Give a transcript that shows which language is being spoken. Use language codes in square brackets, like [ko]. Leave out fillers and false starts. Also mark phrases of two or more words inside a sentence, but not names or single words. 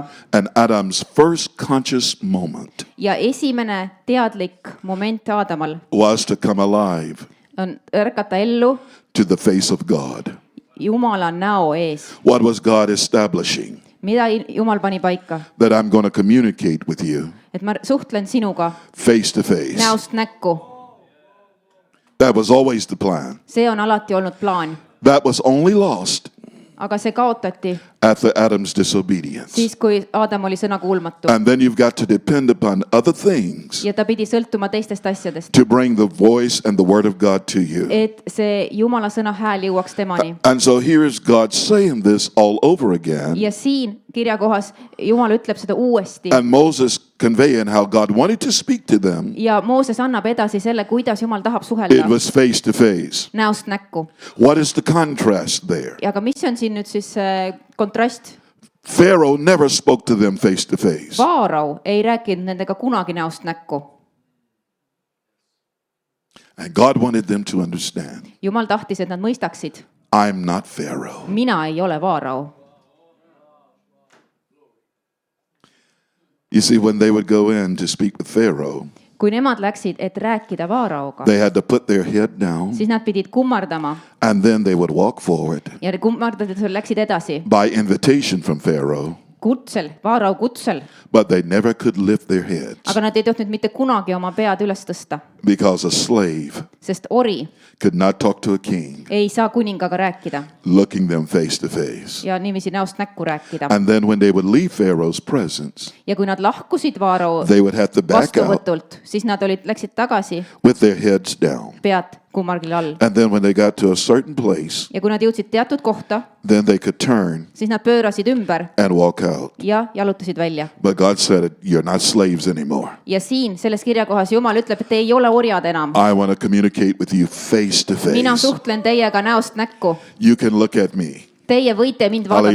[en] And Adam's first conscious moment [et] ja esimene teadlik moment Aadamal [en] was to come alive [et] on ärkata ellu [en] to the face of God. [et] Jumala näo ees. [en] What was God establishing? [et] Mida Jumal pani paika? [en] That I'm going to communicate with you [et] Et ma suhtlen sinuga [en] face to face. [et] näost näkku. [en] That was always the plan. [et] See on alati olnud plaan. [en] That was only lost [et] Aga see kaotati [en] after Adam's disobedience. [et] siis, kui Aadam oli sõnakuulmatu. [en] And then you've got to depend upon other things [et] Ja ta pidi sõltuma teistest asjadest. [en] to bring the voice and the word of God to you. [et] Et see Jumala sõna hääl jõuaks temani. [en] And so here is God saying this all over again. [et] Ja siin kirjakohas Jumal ütleb seda uuesti. [en] And Moses conveying how God wanted to speak to them. [et] Ja Mooses annab edasi selle, kuidas Jumal tahab [en] It [et] suhelda [en] was face to face. [et] näost näkku. [en] What is the contrast there? [et] Ja aga mis on siin nüüd siis kontrast? [en] Pharaoh never spoke to them face to face. [et] Vaarau ei rääkinud nendega kunagi näost näkku. [en] And God wanted them to understand, [et] Jumal tahtis, et nad mõistaksid. [en] I'm not Pharaoh. [et] Mina ei ole Vaarau. [en] You see, when they would go in to speak with Pharaoh, [et] Kui nemad läksid, et rääkida Vaarauga, [en] they had to put their head down [et] siis nad pidid kummardama [en] and then they would walk forward [et] ja kummardades läksid edasi. [en] by invitation from Pharaoh, [et] Kutsel, Vaarau kutsel. [en] but they never could lift their heads [et] Aga nad ei tohtinud mitte kunagi oma pead üles tõsta, [en] because a slave [et] sest ori [en] could not talk to a king [et] ei saa kuningaga rääkida [en] looking them face to face. [et] ja niiviisi näost näkku rääkida. [en] And then when they would leave Pharaoh's presence, [et] Ja kui nad lahkusid Vaarau [en] they would have to back out [et] vastuvõtult, siis nad läksid tagasi [en] with their heads down. [et] pead kummargil all. [en] And then when they got to a certain place, [et] Ja kui nad jõudsid teatud kohta, [en] then they could turn [et] siis nad pöörasid ümber [en] and walk out. [et] ja jalutasid välja. [en] But God said, you're not slaves anymore. [et] Ja siin selles kirjakohas Jumal ütleb, et te ei ole orjad enam. [en] I want to communicate with you face to [et] Mina [en] face. [et] suhtlen teiega näost näkku. [en] You can look at me. [et] Teie võite mind vaadata.